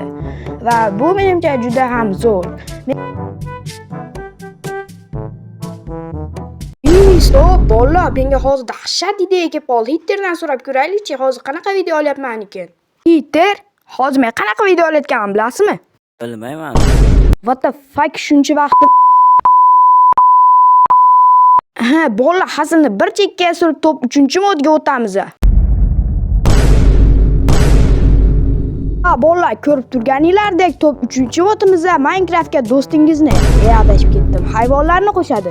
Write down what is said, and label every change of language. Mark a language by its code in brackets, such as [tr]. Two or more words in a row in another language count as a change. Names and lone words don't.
[uz] Va bu menimcha juda ham zo'r. Stop, bolalar, menga hozir dahshat idea kelib qoldi. Hitterdan so'rab ko'raylik-chi, hozir qanaqa video olyapman ekan? Hitter, hozir men qanaqa video olayotganimni bilasizmi? Bilmayman. [en] What the fuck, [uz] shuncha vaqt bolalar, hazilni bir chekkaga surib top 3-modga o'tamiz. Bolalar, ko'rib turganinglardek top 3-modimizda Minecraftga do'stingizni adashib ketdim, hayvonlarni qo'shadi.